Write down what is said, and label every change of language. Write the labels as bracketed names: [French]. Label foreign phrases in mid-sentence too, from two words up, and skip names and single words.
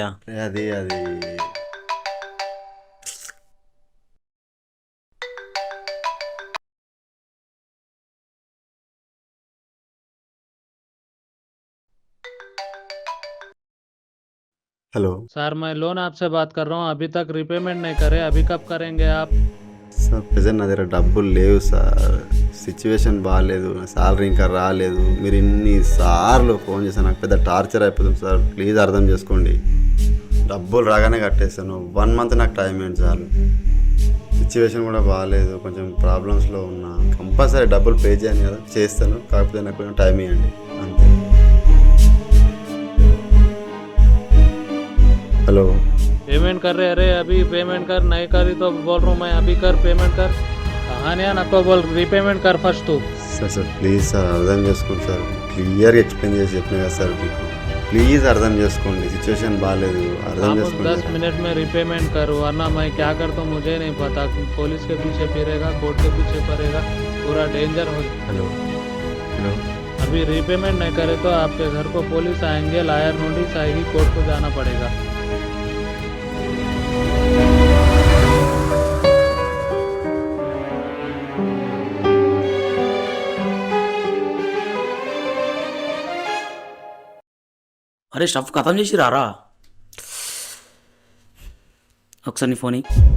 [Telugu] అది అది हेलो [Hindi] सर मैं लोन आपसे बात कर रहा हूँ, अभी तक रिपेमेंट नहीं करे, अभी कब करेंगे आप? [Telugu] సార్ ప్రజెంట్ నా దగ్గర డబ్బులు లేవు సార్, సిచ్యువేషన్ బాగాలేదు, నా శాలరీ ఇంకా రాలేదు. మీరు ఇన్నిసార్లు ఫోన్ చేశాను, నాకు పెద్ద టార్చర్ అయిపోతుంది సార్. ప్లీజ్ అర్థం చేసుకోండి. డబ్బులు రాగానే కట్టేస్తాను, 1 మంత్ నాకు టైం ఏంటి చాలు. సిచ్యువేషన్ కూడా బాగాలేదు, కొంచెం ప్రాబ్లమ్స్లో ఉన్నా. కంపల్సరీ డబ్బులు పే చేయను కదా, చేస్తాను. కాకపోతే నాకు కొంచెం టైం ఇవ్వండి అంతే. [Hindi] हेलो पेमेंट कर रहे, अरे अभी पेमेंट कर, नहीं करी तो बोल रहा हूँ मैं, अभी कर पेमेंट कर. कहानियाँ नको बोल, रीपेमेंट कर फर्स्ट तू. [Telugu] సార్ ప్లీజ్ సార్ అర్థం చేసుకోండి సార్. క్లియర్గా ఎక్స్ప్లెయిన్ చేసి చెప్పిన కదా సార్ మీకు. ప్లీజ్ అర్థం చేసుకోండి, సిచ్యువేషన్ బాగాలేదు, అర్థం [Hindi] आप [Telugu] చేసుకోండి [Hindi] 10 [Telugu] సార్. [Hindi] मिनट में रिपेमेंट कर, वरना मैं क्या करता हूँ मुझे नहीं पता. पुलिस के पीछे फिरेगा, कोर्ट के पीछे पड़ेगा, पूरा डेंजर हो. हेलो हेलो अभी रीपेमेंट नहीं करे तो आपके घर को पुलिस आएंगे, [English] lawyer notice [Hindi] आएगी, कोर्ट को जाना पड़ेगा. [Telugu] అరే స్టఫ్ ఖతం చేసి రారా. ఒకసారి నీ ఫోన్ ఇయ్యి.